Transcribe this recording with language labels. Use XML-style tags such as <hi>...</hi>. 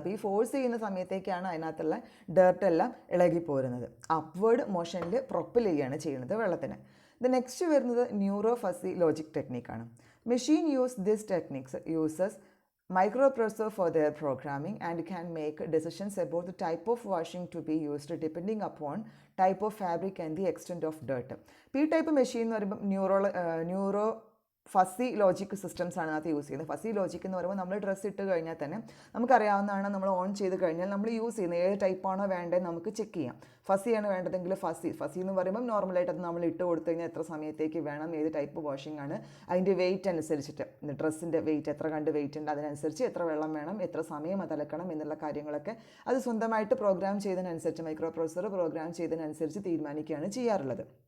<ml>അപ്പോൾ ഈ ഫോഴ്സ് ചെയ്യുന്ന സമയത്തേക്കാണ് അതിനകത്തുള്ള ഡേർട്ടെല്ലാം ഇളകി പോരുന്നത്. അപ്വേർഡ് മോഷനിൽ പ്രൊപ്പൽ ചെയ്യുകയാണ് ചെയ്യുന്നത് വെള്ളത്തിന്. ഇത് നെക്സ്റ്റ് വരുന്നത് neuro fuzzy logic ടെക്നിക്കാണ്.</ml> <en>Machine use this techniques uses microprocessor for their programming and can make decisions about the type of washing to be used depending upon type of fabric and the extent of dirt.</en> <ml>ഈ type machine എന്ന് പറയുമ്പോൾ neuro fuzzy logic systems ആണ് അതിനകത്ത് use ചെയ്യുന്നത്. Fuzzy logic എന്ന് പറയുമ്പോൾ നമ്മൾ dress ഇട്ട് കഴിഞ്ഞാൽ തന്നെ നമുക്കറിയാവുന്നതാണ്, നമ്മൾ ഓൺ ചെയ്ത് കഴിഞ്ഞാൽ നമ്മൾ യൂസ് ചെയ്യുന്നത് ഏത് ടൈപ്പാണോ വേണ്ടത് നമുക്ക് ചെക്ക് ചെയ്യാം. ഫസിയാണ് വേണ്ടതെങ്കിൽ ഫസി എന്ന് പറയുമ്പോൾ നോർമലായിട്ട് അത് നമ്മൾ ഇട്ട് കൊടുത്തു കഴിഞ്ഞാൽ എത്ര സമയത്തേക്ക് വേണം, ഏത് ടൈപ്പ് വാഷിംഗ് ആണ്, അതിൻ്റെ വെയിറ്റ് അനുസരിച്ചിട്ട് ഡ്രസ്സിൻ്റെ വെയിറ്റ് എത്ര കണ്ട് വെയിറ്റ് ഉണ്ട്, അതിനനുസരിച്ച് എത്ര വെള്ളം വേണം, എത്ര സമയം അത് അലക്കണം എന്നുള്ള കാര്യങ്ങളൊക്കെ അത് സ്വന്തമായിട്ട് പ്രോഗ്രാം ചെയ്തതിനനുസരിച്ച് മൈക്രോ പ്രോസസ്സർ പ്രോഗ്രാം ചെയ്തതിനനുസരിച്ച് തീരുമാനിക്കുകയാണ് ചെയ്യാറുള്ളത്.</ml>